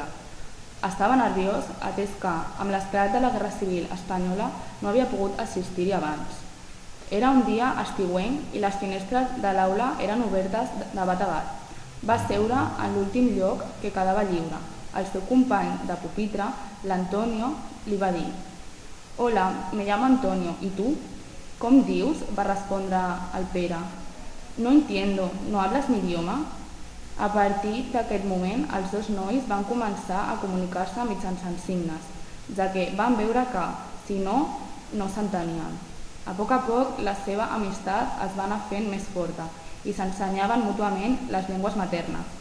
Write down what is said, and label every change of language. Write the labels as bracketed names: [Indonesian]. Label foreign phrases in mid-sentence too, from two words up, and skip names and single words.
[Catalan] Estava nerviós, atès que, amb l'esclat de la Guerra Civil espanyola, no havia pogut assistir-hi abans. Era un dia estiuenc i les finestres de l'aula eren obertes de bat a bat. Va seure en l'últim lloc que quedava lliure. El seu company de pupitre, l'Antonio, li va dir: [Spanish] «Hola, me llamo Antonio, ¿y tú?» [Catalan] «¿Com dius?», va respondre el Pere. [Spanish] «No entiendo, ¿no hablas mi idioma?» [Catalan] A partir d'aquest moment, els dos nois van començar a comunicar-se mitjançant signes, ja que van veure que, si no, no s'entenien. A poc, la seva amistat es va anar fent més forta i s'ensenyaven mútuament les llengües maternes.